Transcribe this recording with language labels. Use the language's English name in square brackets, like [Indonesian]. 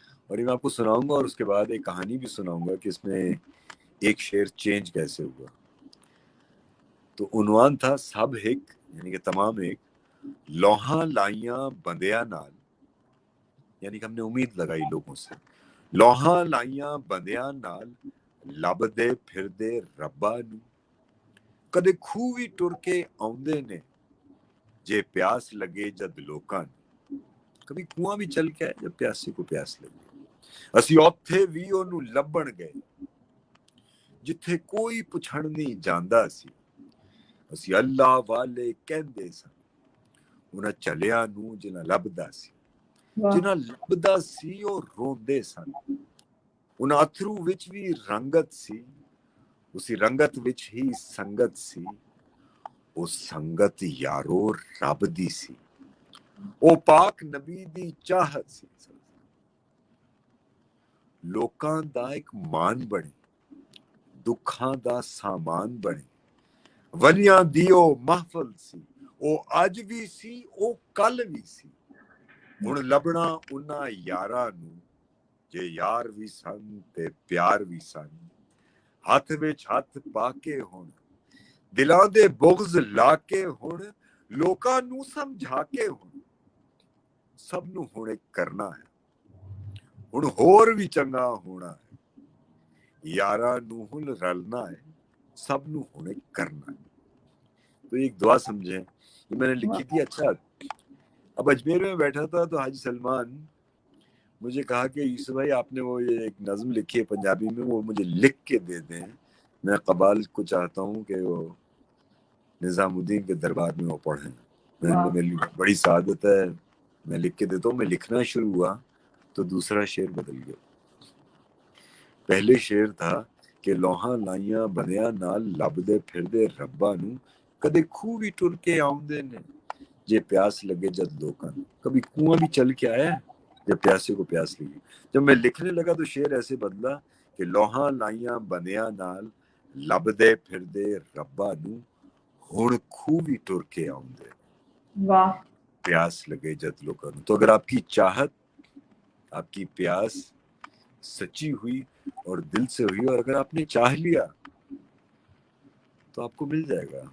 [Urdu] اور یہ میں آپ کو سناؤں گا اور اس کے بعد ایک کہانی بھی سناؤں گا کہ اس میں ایک شعر چینج کیسے ہوا. تو عنوان تھا سب ایک یعنی کہ تمام ایک [Punjabi] لوہاں لائیاں بندیاں نال، [Urdu] یعنی کہ ہم نے امید لگائی لوگوں سے. [Punjabi] لوہاں لائیاں بندیاں نال لب دے پھر دے ربا نو، کدے کھوہ وی ٹر کے آؤندے نے جے پیاس لگے جد لوکاں نو. [Urdu] کبھی کنواں بھی چل کے آئے جب پیاسے کو پیاس لگے. [Punjabi] اسی اوتھے وی اونوں لبن گئے جتھے کوئی پچھڑ نہیں جاندا سی. اسی اللہ والے کہندے سن انہاں چلیاں نو جنہاں لبدا سی. واہ جنہاں لبدا سی او روندے سن. انہاں اتھرو وچ بھی رنگت سی، اسی رنگت وچ ہی سنگت سی. او سنگت یارو رب دی سی، او پاک نبی دی چاہت سی. لوکاں دا ایک مان بنے، دکھاں دا سامان بنے. ولیاں دی او محفل سی، او اج بھی سی او کل بھی سی. ہن لبنا انہاں یاراں نو جے یار بھی سن تے پیار بھی سن. ہاتھ وچ ہاتھ پا کے ہن دلاں دے بغض لا کے ہن لوکاں نو سمجھا کے ہن سب نو ہن ایک کرنا ہے. ہن ہور بھی چنگا ہونا ہے. یاراں نو ہن رلنا ہے، سب نو ہن ایک کرنا ہے. [Urdu] تو ایک دعا سمجھیں یہ میں نے لکھی تھی. اچھا اب اجمیر میں بیٹھا تھا تو حاجی سلمان مجھے کہا کہ یوسف بھائی آپ نے وہ یہ ایک نظم لکھی ہے پنجابی میں، وہ مجھے لکھ کے دے دیں. میں قبال کو چاہتا ہوں کہ وہ نظام الدین کے دربار میں وہ پڑھیں. میری بڑی سعادت ہے، میں لکھ کے دیتا ہوں. میں لکھنا شروع ہوا تو دوسرا شعر بدل گیا. پہلے شعر تھا کہ [Punjabi] لوہاں لائیاں بندیاں نال لب دے پھر دے ربا نو، کدے کھوہ بھی ٹر کے آؤندے نے جے پیاس لگے جد لوکاں نو. [Urdu] کبھی کنواں بھی چل کے آیا جب پیاسے کو پیاس لگی. جب میں لکھنے لگا تو شعر ایسے بدلا کہ [Punjabi] لوہاں لائیاں بندیاں نال لب دے پھر دے ربا نو، ہن کھوہ بھی ٹر کے آؤندے واہ پیاس لگے جد لوکاں نو. [Urdu] تو اگر آپ کی چاہت، آپ کی پیاس سچی ہوئی اور دل سے ہوئی، اور اگر آپ نے چاہ لیا تو آپ کو مل جائے گا.